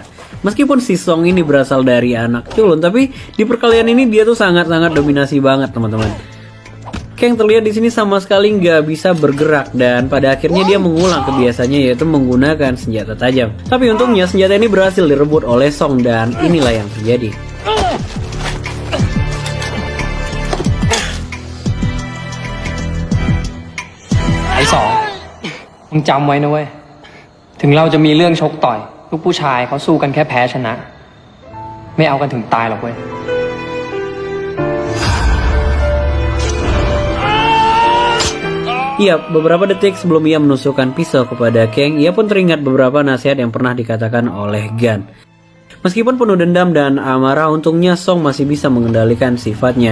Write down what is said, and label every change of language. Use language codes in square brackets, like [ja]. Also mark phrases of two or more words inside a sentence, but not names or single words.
[id] Meskipun si Song ini berasal dari anak culun, tapi di perkelahian ini dia tuh sangat-sangat dominasi banget teman-teman. Kang terlihat di sini sama sekali nggak bisa bergerak dan pada akhirnya dia mengulang kebiasaannya yaitu menggunakan senjata tajam. Tapi untungnya senjata ini berhasil direbut oleh Song dan inilah yang terjadi. [th] ไอ้สองมึงจำไว้นะเว้ย ถึงเราจะมีเรื่องชกต่อย ลูกผู้ชายเขาสู้กันแค่แพ้ชนะ ไม่เอากันถึงตายหรอกเว้ย [id] Iya, beberapa detik sebelum ia menusukkan pisau kepada Kang, ia pun teringat beberapa nasihat yang pernah dikatakan oleh Gun. Meskipun penuh dendam dan amarah, untungnya Song masih bisa mengendalikan sifatnya.